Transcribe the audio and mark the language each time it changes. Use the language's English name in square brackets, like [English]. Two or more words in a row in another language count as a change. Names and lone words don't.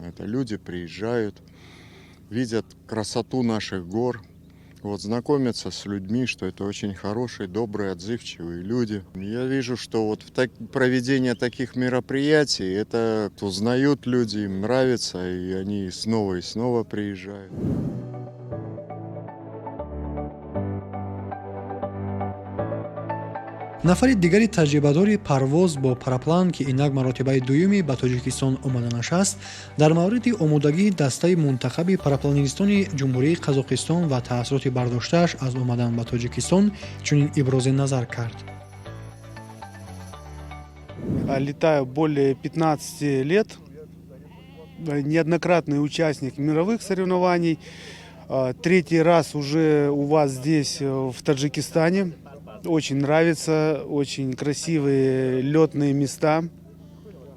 [Russian] Это люди приезжают, видят красоту наших гор, знакомятся с людьми, что это очень хорошие, добрые, отзывчивые люди. Я вижу, что проведение таких мероприятий, это узнают люди, им нравится, и они снова и снова приезжают. [Tajik] нафари дигари таҷрибадори парвоз бо параплан ки инак маротибаи дуюми ба Тоҷикистон омаданаш аст, дар мавриди омодагии дастаи мунтахаби парапланеристони Ҷумҳурии Қазоқистон ва таъссуроти бардоштааш аз омадан ба Тоҷикистон чунин ибрози назар кард. [Russian] Летаю более 15 лет, неоднократный участник мировых соревнований. Третий раз уже у вас здесь, в Таджикистане. Очень нравится, очень красивые летные места.